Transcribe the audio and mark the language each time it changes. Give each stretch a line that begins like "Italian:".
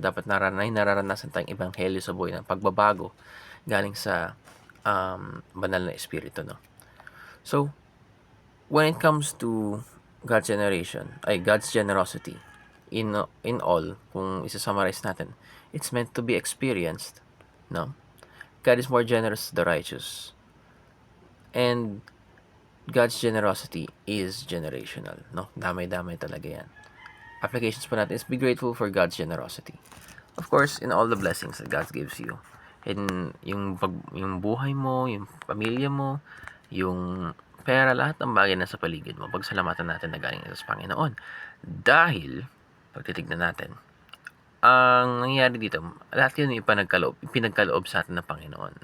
Filipino: Dapat nararanasan tayong ebanghelyo sa buhay ng pagbabago galing sa banal na espiritu, no?
English: So, when it comes to God's generosity in all,
Filipino: kung isa-summarize natin,
English: it's meant to be experienced, no? God is more generous to the righteous. And God's generosity is generational, no?
Filipino: Damay-damay talaga yan.
English: Applications po natin is be grateful for God's generosity. Of course, in all the blessings that God gives you.
Filipino: In yung buhay mo, yung pamilya mo, yung pera, lahat ng bagay na sa paligid mo, pagsalamatan natin na galing sa Panginoon. Dahil, pag titignan natin, ang nangyayari dito, lahat yun pinagkaloob sa atin ng Panginoon.